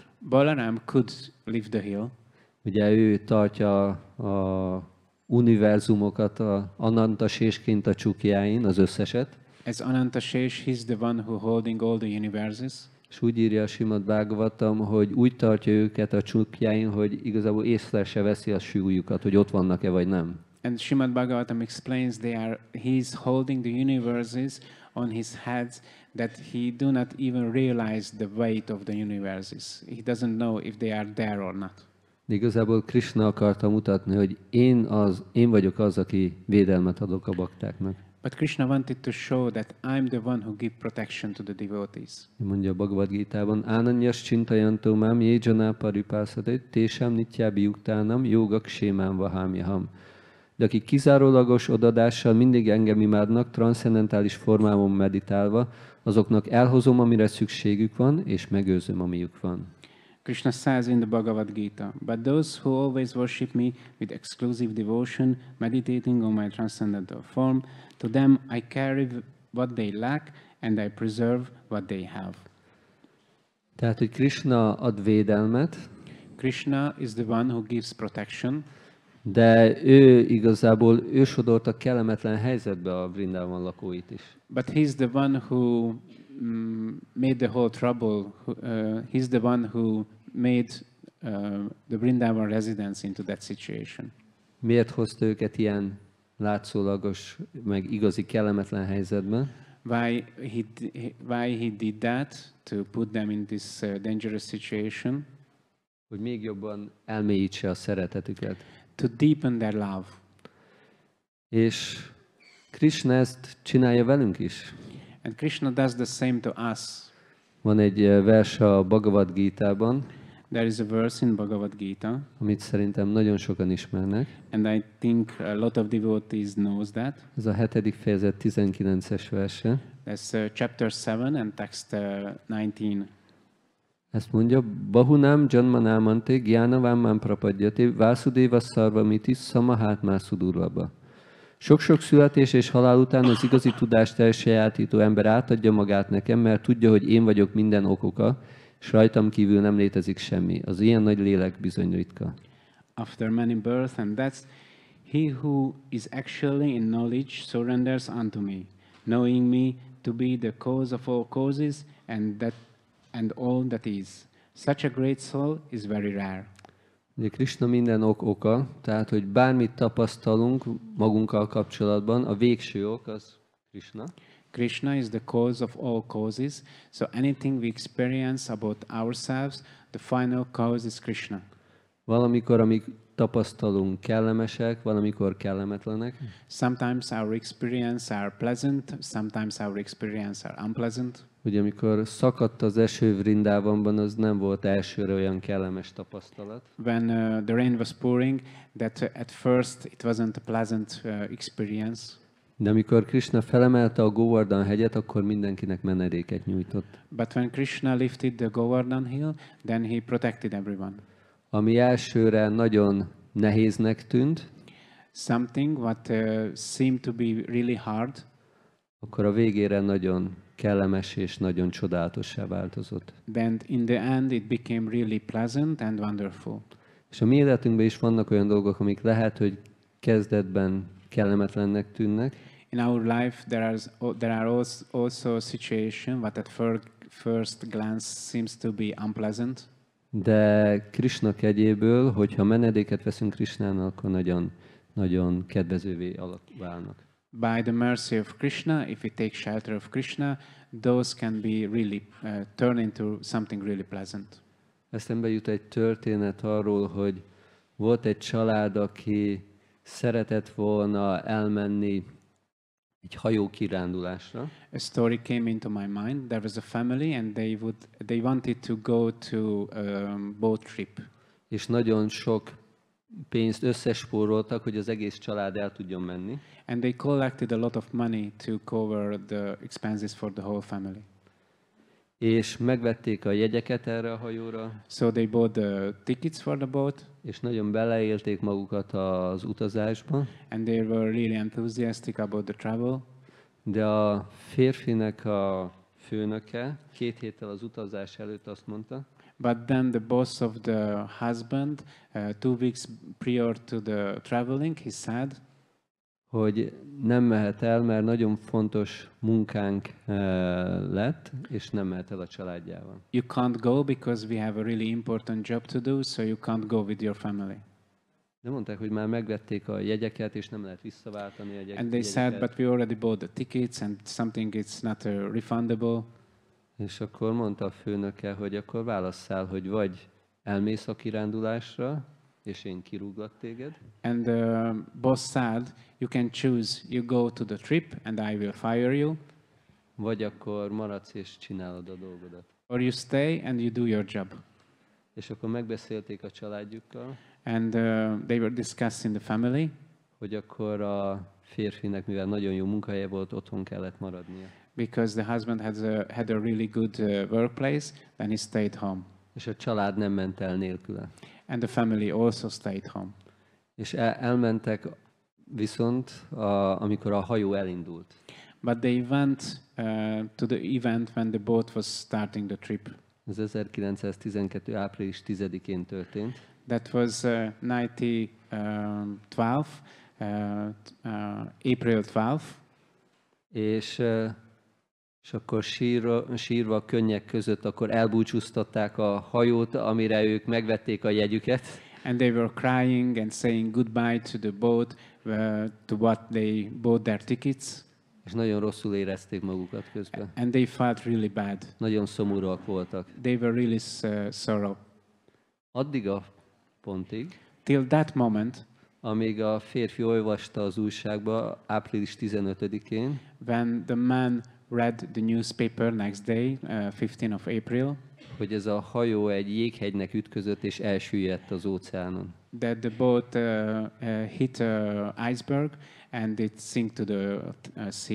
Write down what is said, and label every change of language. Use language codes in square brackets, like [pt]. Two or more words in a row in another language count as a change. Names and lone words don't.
[en] Balaram could lift the hill. [hu] Ugye ő tartja a univerzumokat a Ananta sésként a csukjáin, az összeset. [en] As Ananta Shesh, he's the one who holding all the universes. [hu] És úgy írja a Simad Bhagavatam, hogy úgy tartja őket a csukjáin, hogy igazából észre se veszi a súlyukat, hogy ott vannak-e vagy nem. [en] And Srimad Bhagavatam explains he's holding the universes on his heads that he do not even realize the weight of the universes. He doesn't know if they are there or not. [hu] De igazából Krishna akarta mutatni, hogy én vagyok az, aki védelmet adok a baktáknak. [en] But Krishna wanted to show that I'm the one who give protection to the devotees. [hu] Mondja a Bhagavad-gítában, [sa] अनन्याश् चिन्तयन्तो मां, ये जनाः पर्युपासते, तेषां नित्याभि युक्तानां, योगक्षेमं वहाम्यहम्. [hu] De akik kizárólagos odadással mindig engem imádnak, transzcendentális formámon meditálva, azoknak elhozom, amire szükségük van, és megőrzöm, amiük van. [en] Krishna says in the Bhagavad-gíta, but those who always worship me with exclusive devotion, meditating on my transcendental form, to them I carry what they lack, and I preserve what they have. [hu] Tehát, hogy Krishna ad védelmet, [en] Krishna is the one who gives protection, [hu] de ő igazából sodorta kellemetlen helyzetbe a Vrindában lakóit is. [en] but he's the one who made the whole trouble. He's the one who made the Vrindavan residents into that situation. [hu] Miért hozta őket ilyen látszólagos, meg igazi kellemetlen helyzetbe? [en] Why he did that, to put them in this dangerous situation? [hu] Hogy még jobban elmélyítse a szeretetüket. [en] To deepen their love. [hu] És Krishna ezt csinálja velünk is. [en] And Krishna does the same to us. [hu] Van egy vers a Bhagavad-gítában, [en] There is a verse in Bhagavad-gíta, [hu] amit szerintem nagyon sokan ismernek. [en] and I think a lot of devotees knows that. [hu] Ez a 7. fejezet 19-es verse. [en] That's chapter 7 and text 19. [hu] Ezt mondja, [sa] बहूनां जन्मनाम् अन्ते ज्ञानवान् प्रपद्यते वासुदेवः सर्वमिति स महात्मा सुदुर्लभः. [hu] Sok-sok születés és halál után az igazi tudást elsajátító ember átadja magát nekem, mert tudja, hogy én vagyok minden okoka, és rajtam kívül nem létezik semmi. Az ilyen nagy lélek bizony ritka. [en] After many births and deaths, he who is actually in knowledge surrenders unto me, knowing me to be the cause of all causes and all that is. Such a great soul is very rare. [hu] Ugye Krishna minden ok oka, tehát hogy bármit tapasztalunk magunkkal kapcsolatban, a végső ok az Krishna. [en] Krishna is the cause of all causes, so anything we experience about ourselves, the final cause is Krishna. [hu] Valamikor, amik tapasztalunk kellemesek, valamikor kellemetlenek. [en] Sometimes our experience are pleasant, sometimes our experience are unpleasant. [hu] Ugye amikor szakadt az eső Vrindávamban, az nem volt elsőre olyan kellemes tapasztalat. [en] When the rain was pouring, that at first it wasn't a pleasant experience. [hu] De amikor Krishna felemelte a Govardhana hegyet, akkor mindenkinek menedéket nyújtott. [en] But when Krishna lifted the Govardhana hill, then he protected everyone. [hu] Ami elsőre nagyon nehéznek tűnt, [en] Something what seemed to be really hard, [hu] akkor a végére nagyon kellemes és nagyon csodálatossá változott. [en] then in the end it became really pleasant and wonderful. [hu] És a mi életünkben is vannak olyan dolgok, amik lehet, hogy kezdetben kellemetlennek tűnnek, [en] In our life, there are also situations what at first glance seems to be unpleasant. [hu] de Krishna kegyéből, hogyha menedéket veszünk Krishnánál, akkor nagyon, nagyon kedvezővé válnak. [en] By the mercy of Krishna, if we take shelter of Krishna, those can be really turned into something really pleasant. [hu] Eszembe jut egy történet arról, hogy volt egy család, aki szeretett volna elmenni egy hajó kirándulásra, [en] A story came into my mind. There was a family, and they wanted to go to a boat trip. [hu] és nagyon sok pénzt összespóroltak, hogy az egész család el tudjon menni. [en] And they collected a lot of money to cover the expenses for the whole family. [hu] És megvették a jegyeket erre a hajóra, [en] So they bought the tickets for the boat, [hu] és nagyon beleélték magukat az utazásba, [en] and they were really enthusiastic about the travel. [hu] de a férfinek a főnöke 2 héttel az utazás előtt azt mondta, [en] But then the boss of the husband, 2 weeks prior to the traveling, he said [hu] hogy nem mehet el, mert nagyon fontos munkánk lett, és nem mehet el a családjával. [en] you can't go because we have a really important job to do, so you can't go with your family. [hu] De mondták, hogy már megvették a jegyeket, és nem lehet visszaváltani a [en] And they said, but we already bought the tickets and something is not refundable. [hu] És akkor mondta a főnöke, hogy akkor válasszál, hogy vagy elmész a kirándulásra, és én kirúglak téged, [en] And the boss said, you can choose, you go to the trip and I will fire you, [hu] vagy akkor maradsz és csinálod a dolgodat. [en] or you stay and you do your job. [hu] És akkor megbeszélték a családjukkal, [en] And they were discussing the family, [hu] hogy akkor a férfinek, mivel nagyon jó munkahelye volt, otthon kellett maradnia. [en] because the husband had a really good workplace, then he stayed home. [hu] És a család nem ment el nélküle. [en] And the family also stayed home. [hu] És elmentek viszont, amikor a hajó elindult. [en] But they went to the event when the boat was starting the trip. [hu] Ez 1912. április 10-én történt. [en] That was 1912, April 12. [hu] És akkor sírva könnyek között akkor elbúcsúztatták a hajót, amire ők megvették a jegyüket. [en] And they were crying and saying goodbye to the boat, to what they bought their tickets. [hu] És nagyon rosszul érezték magukat közben. [en] And they felt really bad. [hu] Nagyon szomorúak voltak. [en] They were really sorrow. [hu] Addig a pontig, [en] Till that moment, [hu] amíg a férfi olvasta az újságba április 15-én, [en] when the man read the newspaper next day, 15th of April, [hu] hogy ez a hajó egy jéghegynek ütközött és elsüllyedt az óceánon. [en] that the boat hit an iceberg and it sank to the sea.